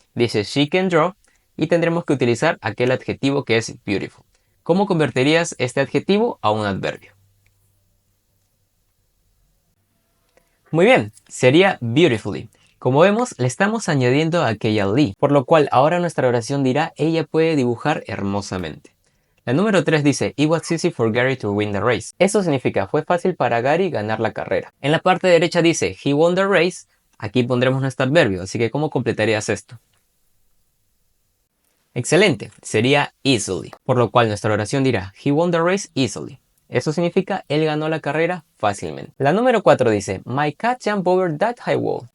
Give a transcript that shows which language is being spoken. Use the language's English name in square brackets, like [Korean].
[Spanish] Dice [English] she can draw [Spanish] y tendremos que utilizar aquel adjetivo que es beautiful. ¿Cómo convertirías este adjetivo a un adverbio? Muy bien, sería beautifully. Como vemos, le estamos añadiendo aquella li, por lo cual ahora nuestra oración dirá ella puede dibujar hermosamente. La número 3 dice [English] it was easy for Gary to win the race. [Spanish] Eso significa fue fácil para Gary ganar la carrera. En la parte derecha dice [English] he won the race. [Spanish] Aquí pondremos nuestro adverbio, así que ¿cómo completarías esto? Excelente, sería easily, por lo cual nuestra oración dirá [English] he won the race easily. [Spanish] Eso significa él ganó la carrera fácilmente. La número 4 dice [English] my cat jumped over that high wall.